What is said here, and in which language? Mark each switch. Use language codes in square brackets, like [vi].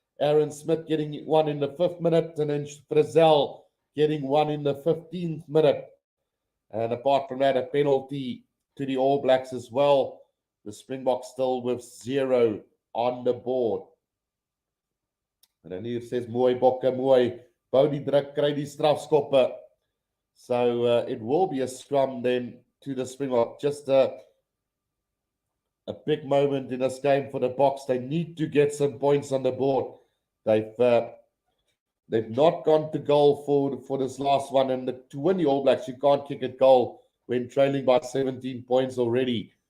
[en] Aaron Smith getting one in the 5th minute, and then Frizzell getting one in the 15th minute. And apart from that, a penalty to the All Blacks as well. The Springboks still with 0 on the board. And then here says, [af] mooi bokke, mooi. Bou die druk, kry die strafskoppe. [en] So it will be a scrum then to the Springboks. Just a big moment in this game for the Boks. They need to get some points on the board. They've not gone to goal for this last one. And to win the All Blacks, you can't kick a goal when trailing by 17 points already.